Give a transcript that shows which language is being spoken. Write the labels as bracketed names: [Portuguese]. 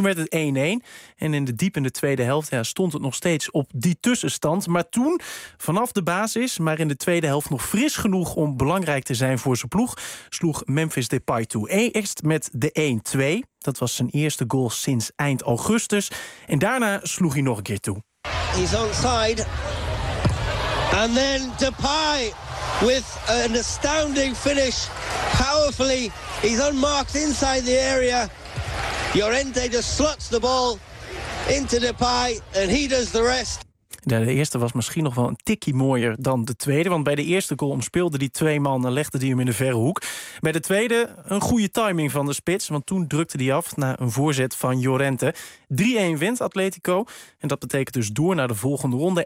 [Dutch] Toen werd het 1-1. En in de diepende tweede helft stond het nog steeds op die tussenstand. Maar toen, vanaf de basis, maar in de tweede helft nog fris genoeg om belangrijk te zijn voor zijn ploeg, sloeg Memphis Depay toe. Eerst met de 1-2. Dat was zijn eerste goal sinds eind augustus. En daarna sloeg hij nog een keer toe. [English] He's onside. And then Depay with an astounding finish. Powerfully, he's unmarked inside the area. Llorente just slots the ball into Depay and he does the rest. [Dutch] De eerste was misschien nog wel een tikkie mooier dan de tweede. Want bij de eerste goal omspeelde die twee man en legde die hem in de verre hoek. Bij de tweede een goede timing van de spits. Want toen drukte die af na een voorzet van Llorente. 3-1 wint Atletico. En dat betekent dus door naar de volgende ronde.